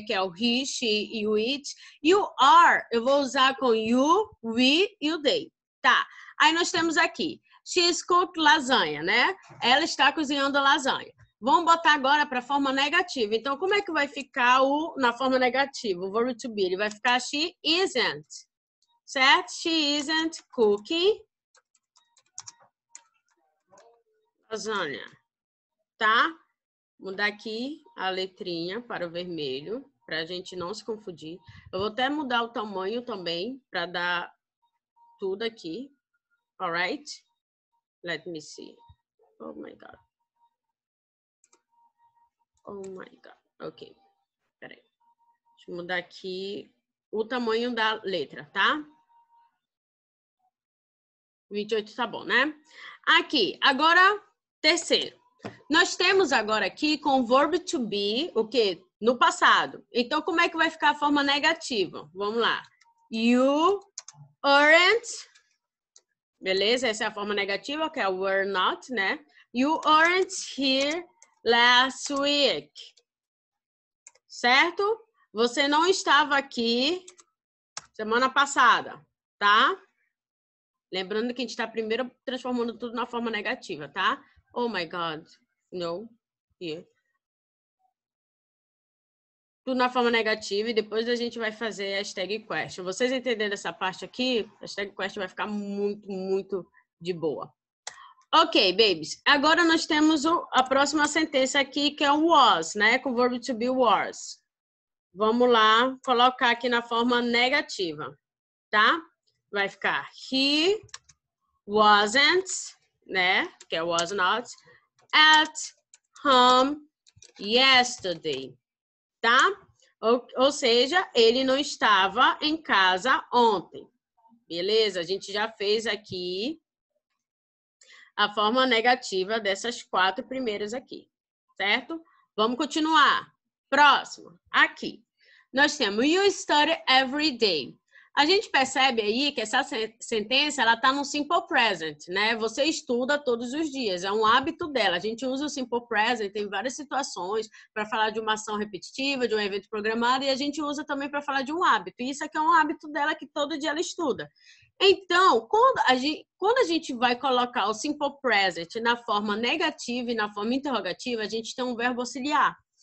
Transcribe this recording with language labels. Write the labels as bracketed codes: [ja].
[pt] Que é o he, she e o it. E o are eu vou usar com you, we e o they. Tá. Aí nós temos aqui, [en] she's cooked lasanha, [pt] né? Ela está cozinhando lasanha. Vamos botar agora para a forma negativa. Então, como é que vai ficar na forma negativa? O verbo to be. Ele vai ficar [en] she isn't. [pt] Certo? [en] She isn't cooking lasanha. [pt] Tá? Mudar aqui a letrinha para o vermelho, para a gente não se confundir. Eu vou até mudar o tamanho também, para dar tudo aqui. [en] Alright? Let me see. Oh, my God. Oh, my God. Ok. Peraí. [pt] Deixa eu mudar aqui o tamanho da letra, tá? 28 tá bom, né? Aqui, agora, terceiro. Nós temos agora aqui com o verbo to be, o quê? No passado. Então, como é que vai ficar a forma negativa? Vamos lá. [en] You aren't. [pt] Beleza? Essa é a forma negativa, que é o [en] were not, [pt] né? [en] You aren't here last week. [pt] Certo? Você não estava aqui semana passada, tá? Lembrando que a gente está primeiro transformando tudo na forma negativa, tá? [en] Oh my God. No. Here. [pt] Tudo na forma negativa e depois a gente vai fazer a hashtag question. Vocês entenderam essa parte aqui? A hashtag question vai ficar muito, muito de boa. [en] Ok, babies. [pt] Agora nós temos a próxima sentença aqui, que é o was, né? Com o verbo to be was. Vamos lá, colocar aqui na forma negativa, tá? Vai ficar [en] he wasn't, [pt] né? Que é [en] was not, at home yesterday, [pt] tá? Ou seja, ele não estava em casa ontem. Beleza? A gente já fez aqui a forma negativa dessas 4 primeiras aqui, certo? Vamos continuar. Próximo, aqui. Nós temos [en] you study every day. [pt] A gente percebe aí que essa sentença, ela tá no simple present, né? Você estuda todos os dias, é um hábito dela. A gente usa o simple present em várias situações para falar de uma ação repetitiva, de um evento programado, e a gente usa também para falar de um hábito. E isso aqui é um hábito dela que todo dia ela estuda. Então, quando a gente vai colocar o simple present na forma negativa e na forma interrogativa, a gente tem um verbo auxiliar.